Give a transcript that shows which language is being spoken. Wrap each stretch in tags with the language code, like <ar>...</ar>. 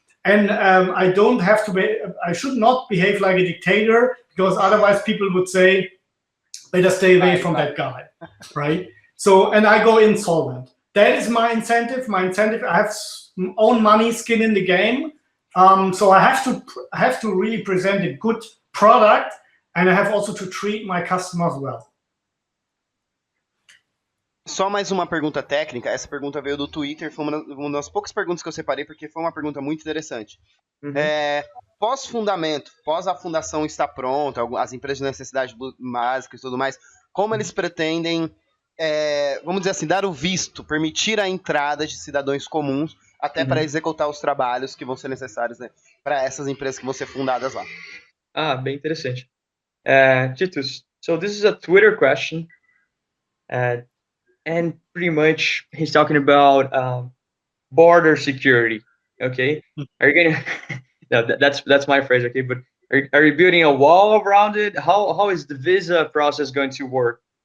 <en>And I should not behave like a dictator, because otherwise people would say, better stay away from that guy, right? So, and I go insolvent. That is my incentive. I have own money, skin in the game. So I have to really present a good product, and I have also to treat my customers well.</en> <pt>Só mais uma pergunta técnica. Essa pergunta veio do Twitter, foi uma das poucas perguntas que eu separei, porque foi uma pergunta muito interessante. Uhum. Pós-fundamento, pós a fundação estar pronta, as empresas de necessidade básica e tudo mais, como eles pretendem, vamos dizer assim, dar o visto, permitir a entrada de cidadãos comuns até para executar os trabalhos que vão ser necessários, né, para essas empresas que vão ser fundadas lá? Bem interessante.</pt> <en>Titus, so this is a Twitter question. And pretty much he's talking about border security. Okay, are you gonna? No, that's my phrase. Okay, but are you building a wall around it? How is the visa process going to work?</en>